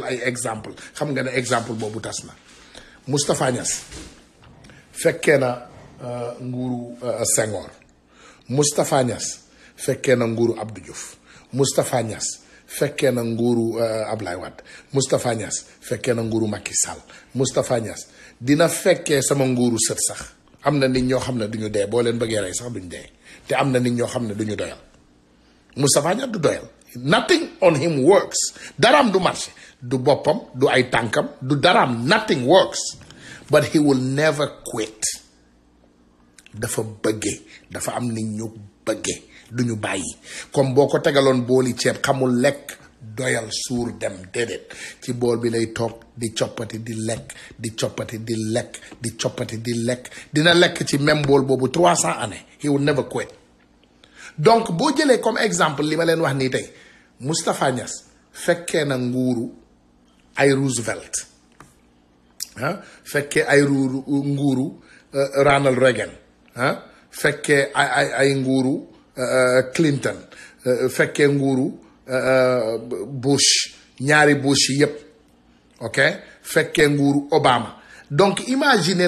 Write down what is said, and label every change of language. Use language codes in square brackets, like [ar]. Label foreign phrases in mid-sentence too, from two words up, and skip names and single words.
[wo] ay exemple xam nga ne exemple boobu tas na Moustapha Niass fekkee na nguuru Senghor Moustapha Niass fekkee na nguuru Abdou Diouf Moustapha Niass fekkee na nguuru Ablaye Wade Moustapha Niass fekkee na nguuru Macky Sall Moustapha Niass dina fekkee sama nguuru sët sax am na nit ñoo xam ne duñu dee boo leen bëggee rey sax duñu dee te am na nit ñoo xam ne duñu doyal Moustapha Niass du doyal [en] nothing on him works [wo] daraam du marché du boppam du ay tànkam du daraam [en] nothing works but he will never quit [wo] dafa bëggee dafa am nit ñu bëggee duñu bàyyi comme boo ko tegaloon booli ceeb xamul lekk doyal suur dem déedéet ci bool bi lay toog di coppati di lekk di coppati di lekk di coppati di lekk dina lekk ci même bool boobu 300 années [en] he will never quit [wo] donc boo jëlee comme exemple li ma leen wax nii tey Moustapha Niass fekkee na nguuru ay Roosevelt fekkee ay nguuru Ronald Reagan fekkee ay nguuru Clinton fekkee nguuru Bush ñaari Bush yi yépp ok fekkee nguuru Obama donc imaginel